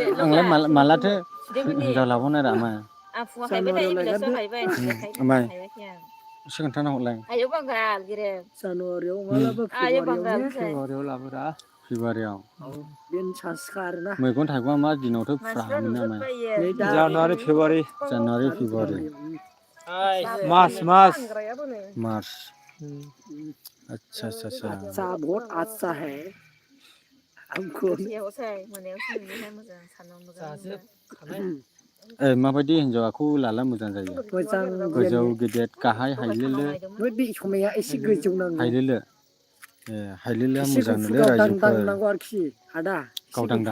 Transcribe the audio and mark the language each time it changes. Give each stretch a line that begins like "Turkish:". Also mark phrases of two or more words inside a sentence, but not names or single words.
Bodo: आंलाय मालाथो हिनजाव लाबावनो रा आमाय आमाय एसे खोन्थाना हरलाय जानुवारियाव मालाबा फेब्रुवारियाव लाबोरा फेब्रुवारियाव बेनो चान्सखा आरो ना मैगं थाइगंआ मा दिनावथ' फुरा मोनो आमाय नै दा जानुवारि फेब्रुवारि
Hindi: मार्च अच्छा अच्छा बहुत अच्छा है हमको
Bodo: माबायदि हिनजावाखौ लाला मोजां जायो मोजां गोजौ गेदेर गाहाय हायलेले बे समाया एसे गोजौ नांगौ हायलेलेआ एसे मोजांनोलै गावदां रायजोफोर नांगौ आरोखि आदा गावदां